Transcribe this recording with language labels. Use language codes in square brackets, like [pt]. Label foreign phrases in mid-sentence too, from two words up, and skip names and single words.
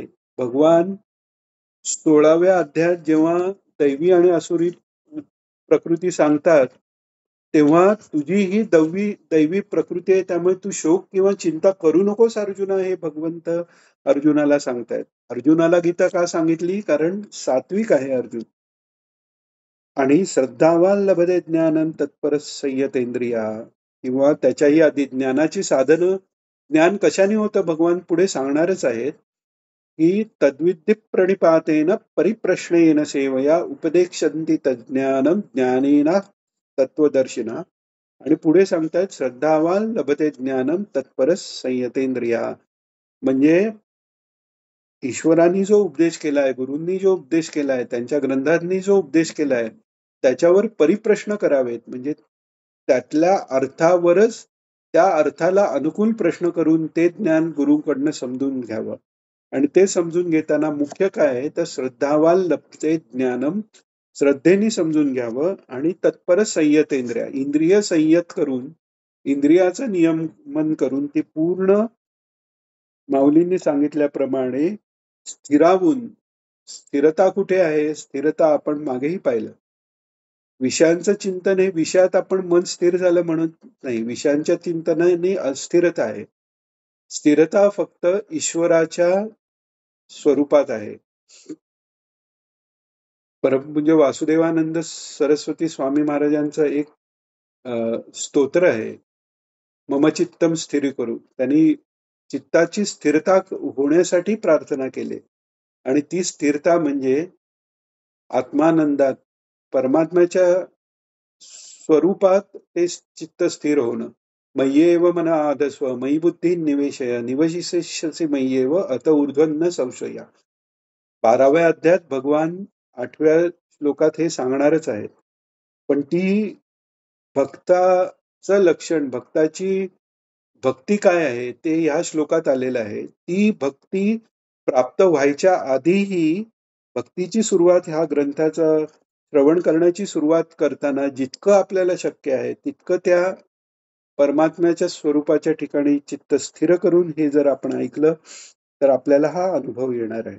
[mr] भगवान 16व्या अध्यायात जेव्हा दैवी आणि असुरी प्रकृती सांगतात तेव्हा तुझी ही दैवी प्रकृती आहे त्यामुळे तू शोक किंवा चिंता करू नकोस अर्जुना हे भगवंत अर्जुनाला सांगतायत. अर्जुनाला गीता का सांगितली? कारण सात्विक आहे अर्जुन. आणि [sa] श्रद्धावान लभते ज्ञानं तत्पर संयतेंद्रिया [mr] किंवा त्याच्याही आधी ज्ञानाची साधनं ज्ञान कशाने होतं भगवान पुढे सांगणारच आहेत की [sa] तद्विद्धी प्रणिपातेन परिप्रश्नेन सेवया उपदेक्षन्ति तज्ज्ञानं ज्ञानेन तत्वदर्शिना. [mr] आणि पुढे सांगतायत [sa] श्रद्धावान लभते ज्ञानं तत्पर संयतेंद्रिया [mr] म्हणजे ईश्वरांनी जो उपदेश केलाय, गुरूंनी जो उपदेश केलाय, त्यांच्या ग्रंथांनी जो उपदेश केलाय, त्याच्यावर परिप्रश्न करावेत. म्हणजे त्यातल्या अर्थावरच त्या अर्थाला अनुकूल प्रश्न करून ते ज्ञान गुरूकडनं समजून घ्यावं. आणि ते समजून घेताना मुख्य काय आहे, तर [sa] श्रद्धावान लभते ज्ञानम, [mr] श्रद्धेने समजून घ्यावं आणि [sa] तत्पर संयतेंद्रिया, [mr] इंद्रिय संयत करून, इंद्रियाचं नियमन करून ती पूर्ण माऊलींनी सांगितल्याप्रमाणे स्थिरावून, स्थिरता कुठे आहे? स्थिरता आपण मागेही पाहिलं. विषयांचं चिंतन हे विषयात आपण मन स्थिर झालं म्हणत नाही. विषयांच्या चिंतनाने अस्थिरता आहे. स्थिरता फक्त ईश्वराच्या स्वरूपात आहे. परमपूज्य वासुदेवानंद सरस्वती स्वामी महाराजांचं एक स्तोत्र आहे, [sa] मम चित्तम स्थिर करू. [mr] त्यांनी चित्ताची स्थिरता होण्यासाठी प्रार्थना केली. आणि ती स्थिरता म्हणजे आत्मानंदात, परमात्म्याच्या स्वरूपात ते चित्त स्थिर होणं. [sa] मय्येव मन आधस्व मयी बुद्धी निवेशय निवशिष्यसि मय्येव अत ऊर्ध्वं न संशया. [mr] 12व्या अध्यायात भगवान 8व्या श्लोकात हे सांगणारच आहेत. पण ती भक्ताचं लक्षण, भक्ताची भक्ती काय आहे ते ह्या श्लोकात आलेलं आहे. ती भक्ती प्राप्त व्हायच्या आधीही भक्तीची सुरुवात ह्या ग्रंथाचा श्रवण करण्याची सुरुवात करताना जितकं आपल्याला शक्य आहे तितकं त्या परमात्म्याच्या स्वरूपाच्या ठिकाणी चित्त स्थिर करून हे जर आपण ऐकलं तर आपल्याला हा अनुभव येणार आहे.